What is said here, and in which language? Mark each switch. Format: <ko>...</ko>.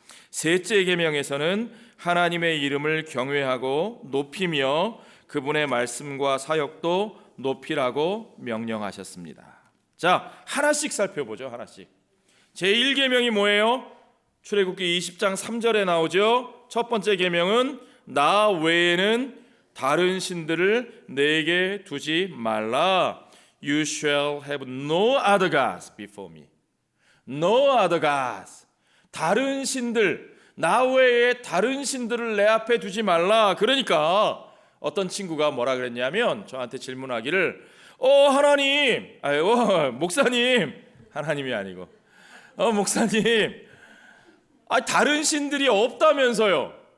<ko>셋째 계명에서는 하나님의 이름을 경외하고 높이며 그분의 말씀과 사역도 높이라고 명령하셨습니다. 자, 하나씩 살펴보죠. 하나씩. 제1계명이 뭐예요? 출애굽기 20장 3절에 나오죠. 첫 번째 계명은 나 외에는 다른 신들을 내게 두지 말라.</ko> <en>You shall have no other gods before me. No other gods.</en> <ko>다른 신들, 나 외에 다른 신들을 내 앞에 두지 말라. 그러니까 어떤 친구가 뭐라 그랬냐면 저한테 질문하기를 하나님, 목사님, 하나님이 아니고 목사님, 다른 신들이 없다면서요.</ko>